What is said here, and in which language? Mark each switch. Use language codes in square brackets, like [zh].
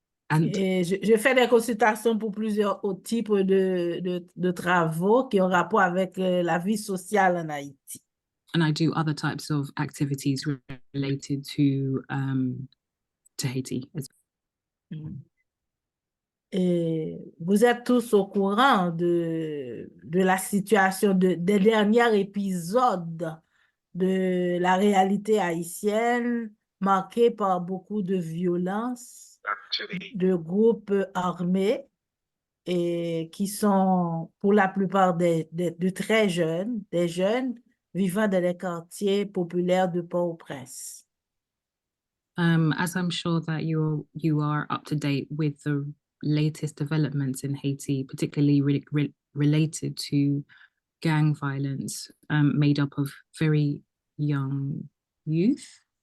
[fr] Et je fais des consultations pour plusieurs autres types de travaux qui ont rapport avec la vie sociale en Haïti. [en] And I do other types of activities related to Haiti. [fr] Et vous êtes tous au courant de la situation des derniers épisodes de la réalité haïtienne, marquée par beaucoup de violences, de groupes armés, et qui sont pour la plupart de très jeunes, des jeunes vivant dans les quartiers populaires de Port-au-Prince. [en] As I'm sure that you are up to date with the latest developments in Haiti, particularly related to gang violence made up of very young youth.